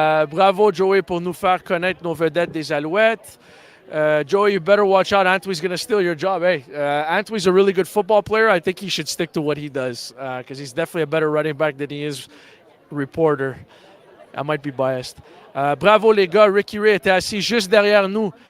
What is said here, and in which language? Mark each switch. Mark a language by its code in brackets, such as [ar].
[fr] Bravo, Joey, pour nous faire connaître nos vedettes des Alouettes. [en] Joey, you better watch out. Antwi's going to steal your job. Hey, Antwi's a really good football player. I think he should stick to what he does because he's definitely a better running back than he is reporter. I might be biased. [fr] Bravo les gars, Ricky Ray était assis juste derrière nous.